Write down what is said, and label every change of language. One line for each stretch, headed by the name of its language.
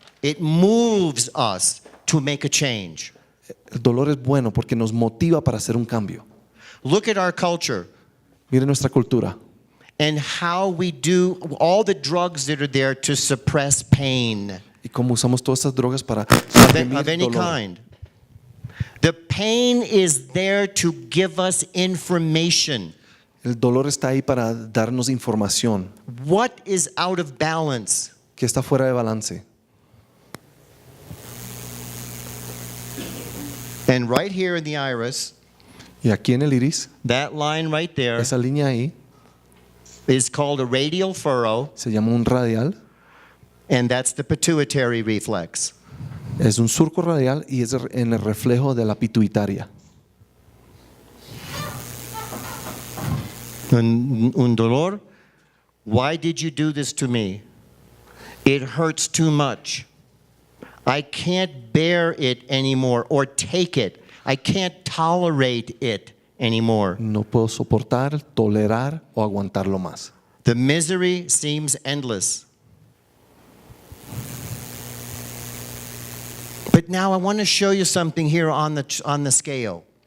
English: It moves us to make a change.
Spanish: El dolor es bueno porque nos motiva para hacer un cambio.
English: Look at our culture
Spanish: Mire nuestra cultura
English: and how we do all the drugs that are there to suppress pain
Spanish: y cómo usamos todas estas drogas para
English: of
Spanish: reprimir
English: any
Spanish: dolor.
English: kind. The pain is there to give us information.
Spanish: El dolor está ahí para darnos información
English: What is out of balance?
Spanish: que está fuera de balance.
English: And right here in the iris,
Spanish: Y aquí en el iris,
English: that line right there
Spanish: esa línea ahí
English: is called a radial furrow,
Spanish: se llama un radial,
English: and that's the pituitary reflex.
Spanish: es un surco radial y es en el reflejo de la pituitaria. Un dolor.
English: Why did you do this to me? It hurts too much. I can't bear it anymore or take it. I can't tolerate it anymore.
Spanish: No puedo soportar, tolerar o aguantarlo más.
English: The misery seems endless. But now I want to show you something here on the scale.